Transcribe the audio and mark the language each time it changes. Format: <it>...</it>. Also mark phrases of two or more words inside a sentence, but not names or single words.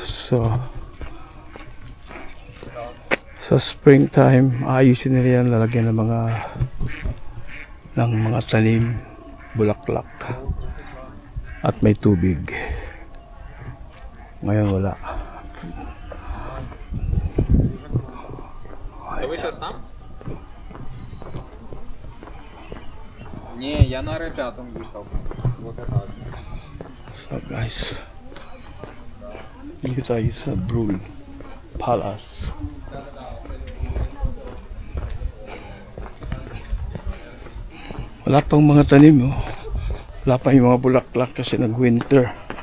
<tl>So, sa springtime, ayusin nila yan, lalagyan ng mga tanim, bulaklak, at may tubig. Ngayon wala.</tl> <ru>Вы сейчас там? Не, я на R5 ехал. Вот это.</ru> <en>So guys,</en> <tl>dito tayo sa Brule Palace. Wala pang mga tanim, oh. Wala pa yung mga bulaklak kasi nag-winter.</tl>